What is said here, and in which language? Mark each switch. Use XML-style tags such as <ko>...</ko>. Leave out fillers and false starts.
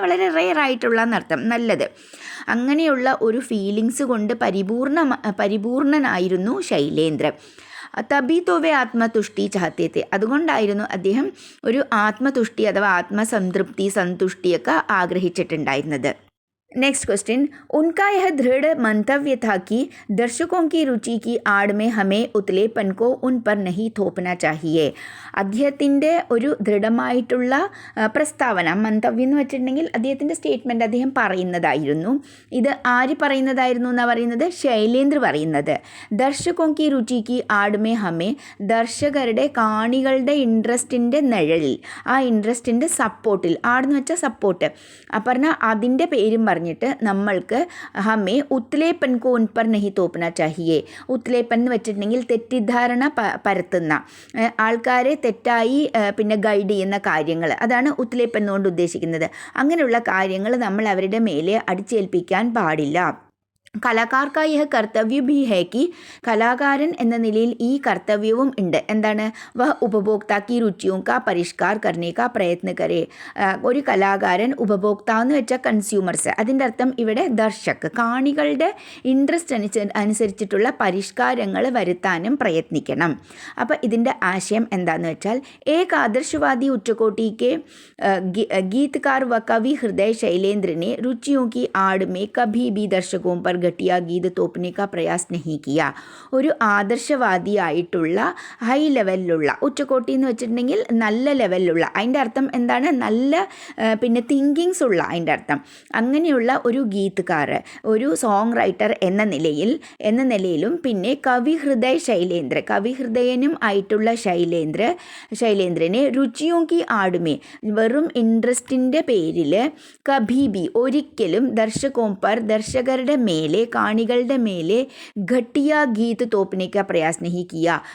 <ml>വളരെ റെയർ ആയിട്ടുള്ള എന്നർത്ഥം, നല്ലത്. അങ്ങനെയുള്ള ഒരു ഫീലിങ്സ് കൊണ്ട് പരിപൂർണനായിരുന്നു ശൈലേന്ദ്ര.</ml> <hi>തബി തോവെ ആത്മതുഷ്ടി ചാഹത്തെ തെ,</hi> <ml>അതുകൊണ്ടായിരുന്നു അദ്ദേഹം ഒരു ആത്മതുഷ്ടി അഥവാ ആത്മസംതൃപ്തി, സന്തുഷ്ടിയൊക്കെ ആഗ്രഹിച്ചിട്ടുണ്ടായിരുന്നത്.</ml> <hi>नेक्स्ट क्वेश्चन, उनका यह दृढ़ मंतव्य था कि दर्शकों की रुचि की आड़ में हमें उतलेपन को उन पर नहीं थोपना चाहिए.</hi> <ml>അദ്ദേഹത്തിൻ്റെ ഒരു ദൃഢമായിട്ടുള്ള പ്രസ്താവന, മന്തവ്യം എന്ന് വെച്ചിട്ടുണ്ടെങ്കിൽ അദ്ദേഹത്തിൻ്റെ സ്റ്റേറ്റ്മെൻറ്റ് അദ്ദേഹം പറയുന്നതായിരുന്നു. ഇത് ആര് പറയുന്നതായിരുന്നു എന്നാണ് പറയുന്നത്? ശൈലേന്ദ്ര പറയുന്നത്.</ml> <hi>ദർശകോं की रुचि की आड़ में हमें,</hi> <ml>ദർശകരുടെ കാണികളുടെ ഇൻട്രസ്റ്റിൻ്റെ നിഴലിൽ, ആ ഇൻട്രസ്റ്റിൻ്റെ സപ്പോർട്ടിൽ, ആടെന്ന് വെച്ചാൽ സപ്പോർട്ട്, പറഞ്ഞാൽ അതിൻ്റെ പേരും പറഞ്ഞിട്ട് നമ്മൾക്ക്</ml> <hi>ഹമേ ഉത്ലേപ്പൻ കോ ഉൻ പർ നഹി തോപ്പന ചാഹിയേ.</hi> <ml>ഉത്ലേപ്പൻ എന്ന് വെച്ചിട്ടുണ്ടെങ്കിൽ തെറ്റിദ്ധാരണ പരത്തുന്ന, ആൾക്കാരെ തെറ്റായി പിന്നെ ഗൈഡ് ചെയ്യുന്ന കാര്യങ്ങൾ, അതാണ് ഉത്ലേപ്പൻ എന്നുകൊണ്ട് ഉദ്ദേശിക്കുന്നത്. അങ്ങനെയുള്ള കാര്യങ്ങൾ നമ്മൾ അവരുടെ മേലെ അടിച്ചേൽപ്പിക്കാൻ പാടില്ല.</ml> <hi>കലാകാർ കാ യഹ് കർത്തവ്യ ഭി ഹൈ കി,</hi> <ml>കലാകാരൻ എന്ന നിലയിൽ ഈ കർത്തവ്യവും ഉണ്ട്. എന്താണ്?</ml> <hi>വഹ് ഉപഭോക്താക്കി രുചിയും കാ പരിഷ്കാർ കർണേ കാ പ്രയത്ന കരേ.</hi> <ml>ഒരു കലാകാരൻ, ഉപഭോക്താവ് എന്ന് വെച്ചാൽ കൺസ്യൂമേഴ്സ്, അതിൻ്റെ അർത്ഥം ഇവിടെ ദർശക്, കാണികളുടെ ഇൻട്രസ്റ്റ് അനുസരിച്ചിട്ടുള്ള പരിഷ്കാരങ്ങൾ വരുത്താനും പ്രയത്നിക്കണം. അപ്പോൾ ഇതിൻ്റെ ആശയം എന്താണെന്ന് വെച്ചാൽ,</ml> <hi>ഏക് ആദർശവാദി ഉച്ചകോട്ടി കെ ഗീതकार व कवि हृदय शैलेंद्र ने रुचियों की आड़ में कभी भी दर्शकों पर घटिया गीत तोपने का प्रयास नहीं किया.</hi> <ml>ഒരു ആദർശവാദിയായിട്ടുള്ള ഹൈ ലെവലിലുള്ള, ഉച്ചകോട്ടി എന്ന് വെച്ചിട്ടുണ്ടെങ്കിൽ നല്ല ലെവലിലുള്ള, അതിൻ്റെ അർത്ഥം എന്താണ്? നല്ല പിന്നെ തിങ്കിങ്സ് ഉള്ള, അതിൻ്റെ അർത്ഥം അങ്ങനെയുള്ള ഒരു ഗീത്കാർ, ഒരു സോങ് റൈറ്റർ എന്ന നിലയിലും പിന്നെ കവി ഹൃദയ ശൈലേന്ദ്ര, കവി ഹൃദയനും ആയിട്ടുള്ള ശൈലേന്ദ്രനെ</ml> <hi>രുചിയോं की आड़ में,</hi> <ml>വെറും ഇൻട്രസ്റ്റിൻ്റെ പേരിൽ</ml> <hi>കഭി ബി,</hi> <ml>ഒരിക്കലും</ml> <hi>ദർശകോं पर,</hi> <ml>ദർശകരുടെ മേലെ, കാണികളുടെ മേലെ</ml> <hi>ഘട്ടിയ ഗീത് തോപ്പനേക്ക പ്രയാസ് നഹി കിയ.</hi>